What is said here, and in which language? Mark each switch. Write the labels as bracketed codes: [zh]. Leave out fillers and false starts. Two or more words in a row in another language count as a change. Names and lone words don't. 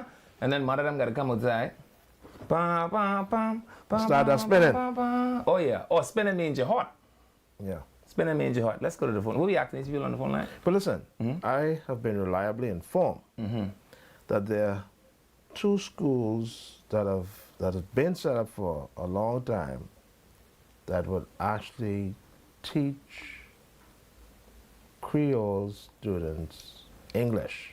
[en] And then one of them got to come outside. Ba, ba, ba, ba, Start that ba, spinning. ba, ba. Oh, yeah. Oh, spinning means you're hot. Yeah. Spinning means you're hot. Let's go to the phone. We'll be acting if you're on the phone line. But listen, I have been reliably informed that there are 2 schools that have been set up for a long time that would actually teach Creole students English.